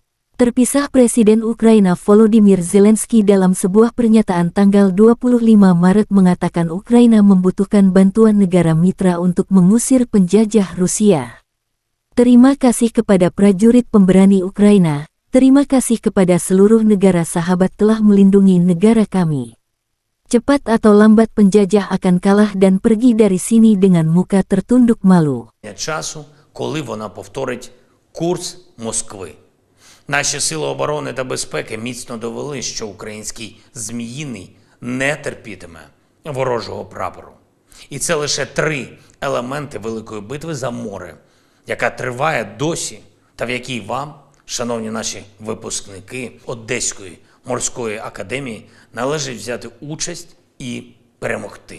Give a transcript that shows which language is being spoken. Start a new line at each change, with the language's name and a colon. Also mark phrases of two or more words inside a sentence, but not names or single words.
Indonesian: Terpisah Presiden Ukraina Volodymyr Zelensky dalam sebuah pernyataan tanggal 25 Maret mengatakan Ukraina membutuhkan bantuan negara mitra untuk mengusir penjajah Rusia. Terima kasih kepada prajurit pemberani Ukraina, terima kasih kepada seluruh negara sahabat telah melindungi negara kami. Cepat atau lambat penjajah akan kalah dan pergi dari sini dengan muka tertunduk malu.
Ukrainian: Коли вона повторить курс Москви. Наші сили оборони та безпеки міцно довели, що український Зміїний не терпітиме ворожого прапору. І це лише 3 елементи великої битви за море, яка триває досі та в якій вам шановні наші випускники Одеської морської академії, належить взяти участь і перемогти.